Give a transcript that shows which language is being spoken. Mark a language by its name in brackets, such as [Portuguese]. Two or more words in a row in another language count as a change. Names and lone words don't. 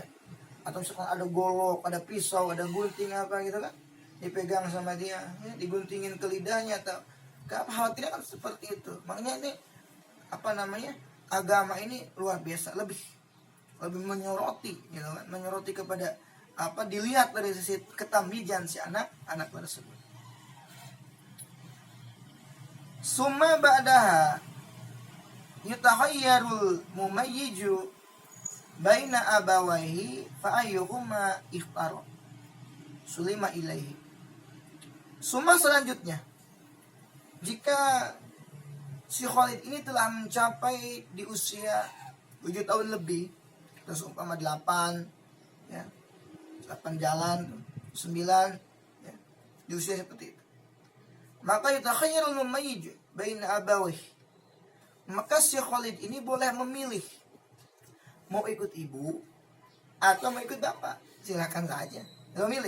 [Indonesian] Atau misalkan ada golok, ada pisau, ada gunting apa gitu kan, dipegang sama dia, ya, diguntingin ke lidahnya atau khawatirnya kan seperti itu. Makanya ini apa namanya? Agama ini luar biasa, lebih menyoroti, gitu kan, menyoroti kepada apa dilihat dari sisi ketamyijan si anak tersebut. [Arabic] ثم بعدها يتخير المميز بين أبويه فأيهما اختار سلم إليه. [Indonesian] Summa selanjutnya, jika si Khalid ini telah mencapai di usia 7 tahun lebih, terus umpama 8, ya, 8 jalan, 9, ya, di usia seperti itu, maka [Arabic] يتخير المميز بين أبويه, [Indonesian] maka si Khalid ini boleh memilih mau ikut ibu atau mau ikut bapak, silakan saja.